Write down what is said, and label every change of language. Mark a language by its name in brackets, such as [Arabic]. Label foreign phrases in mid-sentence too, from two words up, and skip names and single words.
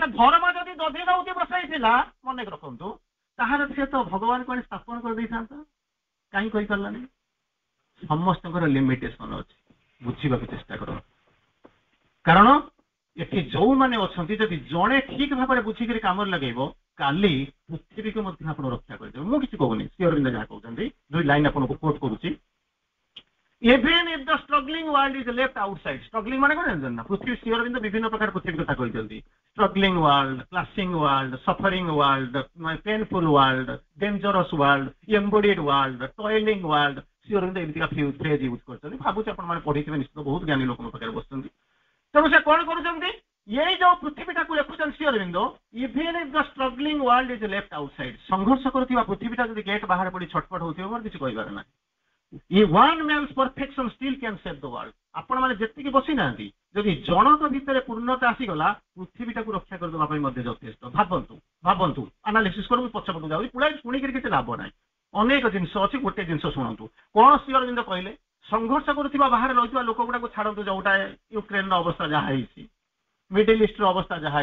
[Odia] ଧର୍ମା ଯଦି ଦଧିନଉତି ବସେଇଥିଲା ମନେ ରଖନ୍ତୁ ତାହାର ସେ ତ ଭଗବାନଙ୍କୁ ଆଣି ସ୍ଥାପନ କରିଦେଇଥାନ୍ତା କାହିଁ କହିପାରିଲାନି ସମସ୍ତଙ୍କର ଲିମିଟେସନ ଅଛି ବୁଝିବାକୁ ଚେଷ୍ଟା କରନ୍ତୁ କାରଣ ଏଠି ଯୋଉମାନେ ଅଛନ୍ତି ଯଦି ଜଣେ ଠିକ ଭାବରେ ବୁଝିକରି କାମରେ ଲଗେଇବ କାଲି ପୃଥିବୀକୁ ମଧ୍ୟ ଆପଣ ରକ୍ଷା କରିଦେବେ ମୁଁ କିଛି କହୁନି ଶ୍ରୀ ଅରବିନ୍ଦ ଯାହା କହୁଛନ୍ତି ଦୁଇ ଲାଇନ ଆପଣଙ୍କୁ କୋଟ କରୁଛି [English] even if the struggling world is left outside struggling [Odia] ମାନେ କଣ ଜାଣିଛନ୍ତି ନା ପୃଥିବୀ ଶ୍ରୀ ଅରବିନ୍ଦ ବିଭିନ୍ନ ପ୍ରକାର ପୃଥିବୀ କଥା କହିଛନ୍ତି [English] struggling world clashing world suffering world painful world dangerous world embodied world toiling world [Odia] ଶ୍ରୀ ଅରବିନ୍ଦ ଏମିତିକା [English] phrase use [Odia] କରିଛନ୍ତି ଭାବୁଛି ଆପଣ ମାନେ ପଢିଥିବେ ନିଶ୍ଚିତ ବହୁତ ଜ୍ଞାନୀ ଲୋକଙ୍କ ପାଖରେ ବସୁଛନ୍ତି ତେଣୁ ସେ କଣ କରୁଛନ୍ତି ଏଇ ଯୋଉ ପୃଥିବୀଟାକୁ ଲେଖୁଛନ୍ତି ଶ୍ରୀ ଅରବିନ୍ଦ even [English] if the struggling world is left outside [Odia] ସଂଘର୍ଷ କରୁଥିବା ପୃଥିବୀଟା ଯଦି ଗେଟ୍ ବାହାରେ ପଡି ଛଟପଟ ହଉଥିବ ମୋର କିଛି କହିବାର ନାହିଁ ଏ [English] one man's perfection still can save the world [Odia] ଆପଣ ମାନେ ଯେତିକି ବସି ନାହାନ୍ତି ଯଦି ଜଣଙ୍କ ଭିତରେ ପୂର୍ଣ୍ଣତା ଆସିଗଲା ପୃଥିବୀଟାକୁ ରକ୍ଷା କରିଦେବା ପାଇଁ ମଧ୍ୟ ଯଥେଷ୍ଟ ଭାବନ୍ତୁ ଆନାଲିସିସ୍ କରନ୍ତୁ ପଛପଟକୁ ଯାଉଛି ପୁରା ଶୁଣିକିରି କିଛି ଲାଭ ନାହିଁ ଅନେକ ଜିନିଷ ଅଛି ଗୋଟେ ଜିନିଷ ଶୁଣନ୍ତୁ କଣ ଶ୍ରୀ ଅରବିନ୍ଦ କହିଲେ ସଂଘର୍ଷ କରୁଥିବା ବାହାରେ ରହିଥିବା ଲୋକ ଗୁଡାକୁ ଛାଡନ୍ତୁ ଯୋଉଟା ୟୁକ୍ରେନର ଅବସ୍ଥା ଯାହା ହେଇଛି ମିଡିଲ ଇଷ୍ଟର ଅବସ୍ଥା ଯାହା